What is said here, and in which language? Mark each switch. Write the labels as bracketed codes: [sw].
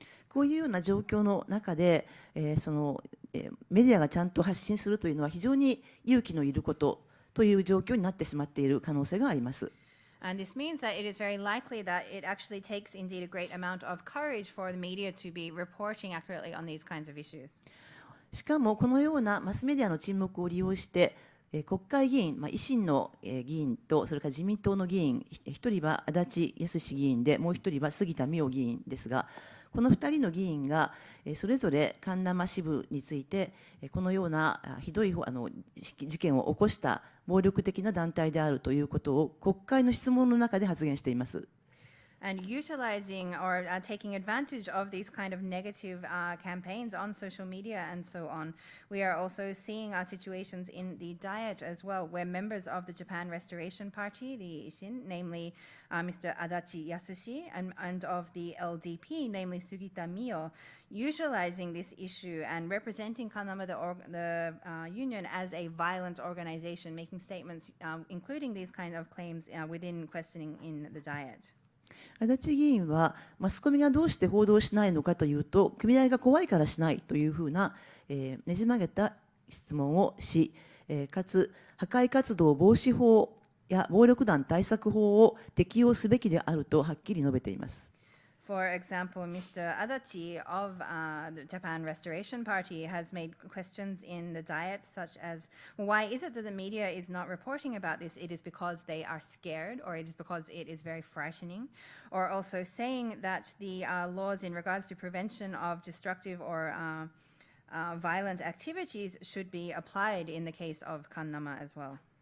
[ja] こういうような状況の中で、メディアがちゃんと発信するというのは非常に勇気のいることという状況になってしまっている可能性があります。 [en] And this means that it is very likely that it actually takes indeed a great amount of courage for the media to be reporting accurately on these kinds of issues. [ja] しかもこのようなマスメディアの沈黙を利用して、国会議員、維新の議員とそれから自民党の議員、一人は足立康議員で、もう一人は杉田水脈議員ですが、この2人の議員がそれぞれ神生支部についてこのようなひどい事件を起こした暴力的な団体であるということを国会の質問の中で発言しています。 [en] And utilizing or taking advantage of these kind of negative campaigns on social media and so on, we are also seeing situations in the Diet as well, where members of the Japan Restoration Party, the Ishin, namely Mr. Adachi Yasushi, and of the LDP, namely Sugita Mio, utilizing this issue and representing Kanama, the union, as a violent organization, making statements including these kind of claims within questioning in the Diet. [ja] 足立議員は、マスコミがどうして報道しないのかというと、組合が怖いからしないというふうな、ねじ曲げた質問をし、かつ破壊活動防止法や暴力団対策法を適用すべきであるとはっきり述べています。 [en] For example, Mr. Adachi of the Japan Restoration Party has made questions in the Diet such as, why is it that the media is not reporting about this? It is because they are scared, or it is because it is very frightening, or also saying that the laws in regards to prevention of destructive or violent activities should be applied in the case of Kannama as well.